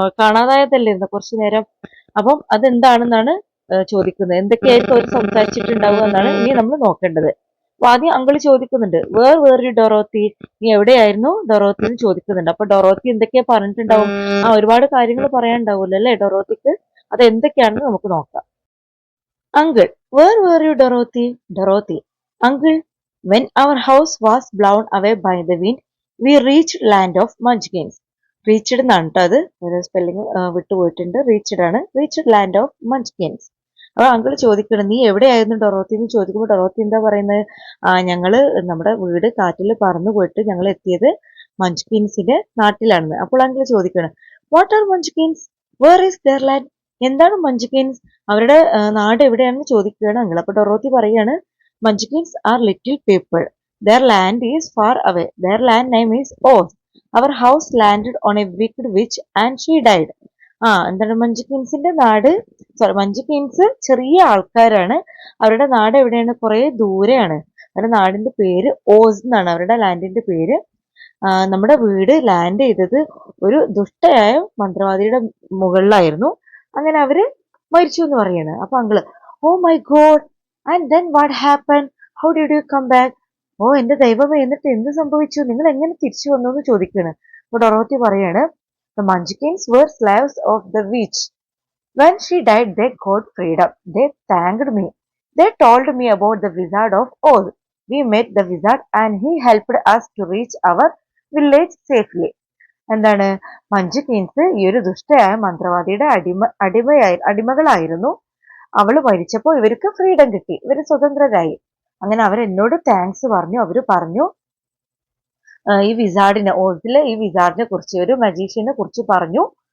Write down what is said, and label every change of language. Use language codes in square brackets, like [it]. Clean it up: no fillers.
[ml] കാണാതായതല്ലേ കുറച്ചു നേരം. അപ്പം അതെന്താണെന്നാണ് ചോദിക്കുന്നത്. എന്തൊക്കെയായിരിക്കും അവർ സംസാരിച്ചിട്ടുണ്ടാവുക എന്നാണ് ഇനി നമ്മൾ നോക്കേണ്ടത്. അപ്പൊ ആദ്യം അങ്കിൾ ചോദിക്കുന്നുണ്ട്, [en] Where you Dorothy. [ml] നീ എവിടെയായിരുന്നു ഡൊറോത്തി എന്ന് ചോദിക്കുന്നുണ്ട്. അപ്പൊ ഡൊറോത്തി എന്തൊക്കെയാ പറഞ്ഞിട്ടുണ്ടാവും? ഒരുപാട് കാര്യങ്ങൾ പറയാനുണ്ടാവുമല്ലോ അല്ലെ ഡൊറോത്തിക്ക്. അത് എന്തൊക്കെയാണെന്ന് നമുക്ക് നോക്കാം. Uncle, [en] Where you Dorothy. Dorothy, uncle, when our house was blown away by the wind, we reached land of munchkins. [ml] Reached എന്നാണ് കേട്ടോ. അത് ഒരു സ്പെല്ലിംഗ് വിട്ടുപോയിട്ടുണ്ട്. റീച്ച്ഡ് ആണ്. [en] Reached land of munchkins. [ml] അപ്പൊ അങ്കിൾ ചോദിക്കണം, നീ എവിടെയായിരുന്നു ഡൊറോത്തി എന്ന് ചോദിക്കുമ്പോൾ ഡൊറോത്തി എന്താ പറയുന്നത്? ഞങ്ങള് നമ്മുടെ വീട് കാറ്റിൽ പറന്നു പോയിട്ട് ഞങ്ങൾ എത്തിയത് മഞ്ച്കിൻസിന്റെ നാട്ടിലാണെന്ന്. അപ്പോൾ അങ്കിൾ ചോദിക്കണം, [en] What are munchkins, where is their land. [ml] എന്താണ് മഞ്ച്കിൻസ്, അവരുടെ നാട് എവിടെയാണെന്ന് ചോദിക്കുകയാണ് അങ്കിൾ. അപ്പൊ ഡൊറോത്തി പറയാണ്, [en] Munchkins are little people. Their land is far away. Their land name is Oz. Our house landed on a wicked witch and she died. [ml] എന്താണ് മഞ്ച്കിൻസിന്റെ നാട്? മഞ്ച്കിൻസ് ചെറിയ ആൾക്കാരാണ്. അവരുടെ നാട് എവിടെയാണ്? കുറെ ദൂരെയാണ്. അവരുടെ നാടിന്റെ പേര് ഓസ് എന്നാണ്. അവരുടെ ലാൻഡിന്റെ പേര്. നമ്മുടെ വീട് ലാൻഡ് ചെയ്തത് ഒരു ദുഷ്ടയായ മന്ത്രവാദിയുടെ മുകളിലായിരുന്നു. അങ്ങനെ അവര് മരിച്ചു എന്ന് പറയാണ്. [en] അപ്പൊ uncle, oh my God, and then what happen, how did you come back. [ml] ഓ എന്റെ ദൈവമേ, എന്നിട്ട് എന്ത് സംഭവിച്ചു, നിങ്ങൾ എങ്ങനെ തിരിച്ചു വന്നു എന്ന് ചോദിക്കുകയാണ്. അപ്പൊ ഡൊറോത്തി പറയാണ്, [en] the munchkins were slaves of the witch. When she died, they got freedom. They thanked me. They told me about the Wizard of Oz. We met the wizard and he helped us to reach our village safely. [ml] എന്താണ്, Manju Queen's ഈ ഒരു ദുഷ്ടയായ മന്ത്രവാദിയുടെ അടിമകളായിരുന്നു. അവള് മരിച്ചപ്പോൾ ഇവർക്ക് freedom കിട്ടി, ഇവര് സ്വതന്ത്രരായി. അങ്ങനെ അവരെന്നോട് താങ്ക്സ് പറഞ്ഞു. അവര് പറഞ്ഞു ഈ വിസാർഡിനെ, ഓസിലെ ഈ വിസാർഡിനെ കുറിച്ച്, ഒരു മജീഷ്യനെ കുറിച്ച് പറഞ്ഞു.